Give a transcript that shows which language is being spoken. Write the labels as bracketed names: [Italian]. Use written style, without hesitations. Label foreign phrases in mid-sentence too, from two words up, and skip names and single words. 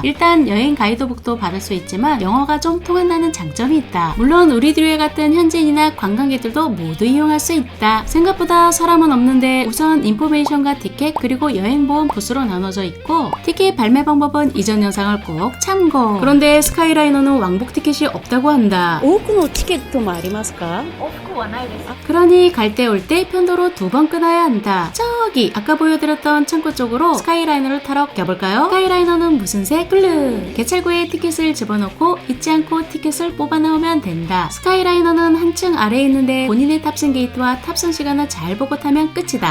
[Korean] 일단 여행 가이드북도 받을 수 있지만 영어가 좀 통한다는 장점이 있다. 물론 우리 둘 같은 현지인이나 관광객들도 모두 이용할 수 있다. 생각보다 사람은 없는데 우선 인포메이션과 티켓 그리고 여행보험 부스로 나눠져 있고 티켓 발매 방법은 이전 영상을 꼭 참고. 그런데 스카이라이너는 왕복 티켓이 없다고 한다. [Japanese] 多くのチケットもありますか？ [Korean] 그러니 갈 때 올 때 편도로 2번 끊어야 한다. 저기 아까 보여드렸던 창고 쪽으로 스카이라이너를 타러 가볼까요? 스카이라이너는 무슨 색? 블루. 개찰구에 티켓을 집어넣고 잊지 않고 티켓을 뽑아 나오면 된다. 스카이라이너는 한층 아래에 있는데 본인의 탑승 게이트와 탑승 시간을 잘 보고 타면 끝이다.